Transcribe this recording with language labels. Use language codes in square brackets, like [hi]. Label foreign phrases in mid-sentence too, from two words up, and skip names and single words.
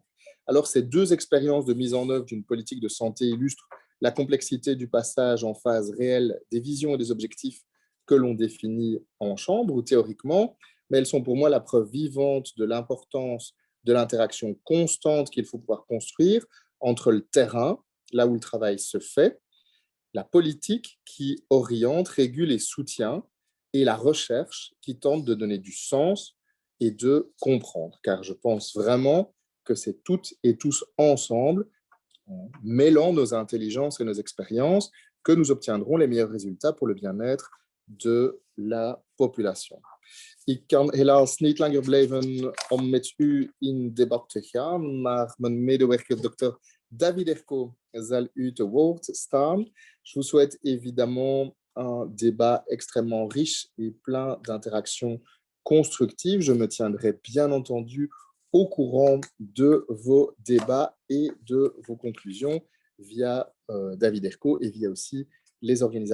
[fr] Alors, ces 2 expériences de mise en œuvre d'une politique de santé illustrent la complexité du passage en phase réelle des visions et des objectifs que l'on définit en chambre ou théoriquement, mais elles sont pour moi la preuve vivante de l'importance de l'interaction constante qu'il faut pouvoir construire entre le terrain, là où le travail se fait, la politique qui oriente, régule et soutient, et la recherche qui tente de donner du sens et de comprendre. Car je pense vraiment que c'est toutes et tous ensemble, en mêlant nos intelligences et nos expériences, que nous obtiendrons les meilleurs résultats pour le bien-être de la population. [nl] Ik kan helaas niet langer blijven om met u in debat te gaan, maar mijn medewerker Dr. David Erco zal u te woord staan. [fr] Je vous souhaite évidemment un débat extrêmement riche et plein d'interactions constructives. Je me tiendrai bien entendu au courant de vos débats et de vos conclusions via David Erco et via aussi les organisateurs.